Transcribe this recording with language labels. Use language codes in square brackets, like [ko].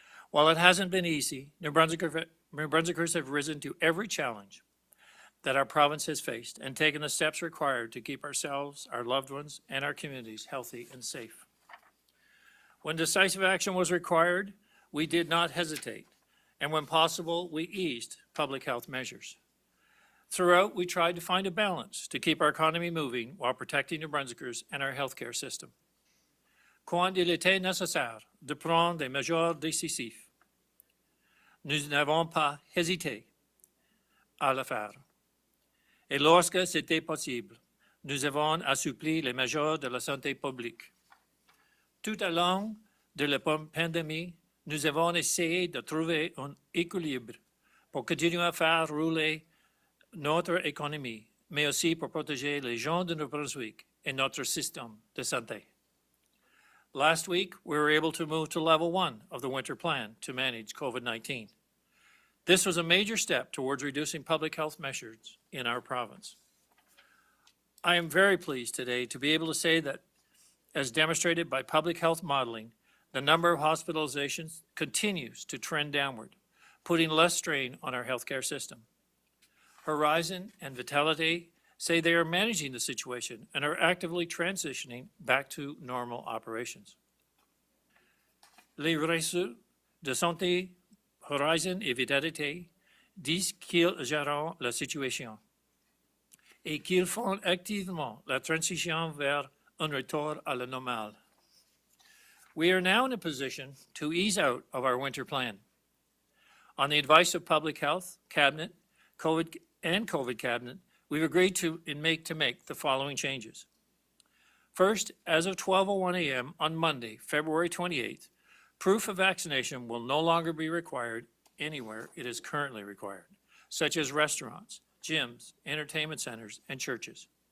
[en] While it hasn't been easy, New Brunswickers have risen to every challenge that our province has faced and taken the steps required to keep ourselves, our loved ones, and our communities healthy and safe. When decisive action was required, we did not hesitate, and when possible, we eased public health measures. Throughout, we tried to find a balance to keep our economy moving while protecting New Brunswickers and our healthcare system. [fr] Quand il était nécessaire de prendre des mesures décisives, nous n'avons pas hésité à le faire. Et lorsque c'était possible, nous avons assoupli les mesures de la santé publique. Tout au long de la pandémie, nous avons essayé de trouver un équilibre pour continuer à faire rouler notre économie, mais aussi pour protéger les gens de New Brunswick et notre système de santé. [en] Last week, we were able to move to level 1 of the winter plan to manage COVID-19. This was a major step towards reducing public health measures in our province. I am very pleased today to be able to say that, as demonstrated by public health modeling, the number of hospitalizations continues to trend downward, putting less strain on our healthcare system. Horizon and Vitality say they are managing the situation and are actively transitioning back to normal operations. [fr] Les ressources de santé, Horizon et Vitality disent qu'ils gèrent la situation et qu'ils font activement la transition vers un retour à la normale. [en] We are now in a position to ease out of our winter plan. On the advice of Public Health, Cabinet, COVID Cabinet, we've agreed to make the following changes. First, as of 12:01 a.m. on Monday, February 28th, proof of vaccination will no longer be required anywhere it is currently required, such as restaurants, gyms, entertainment centers, and churches.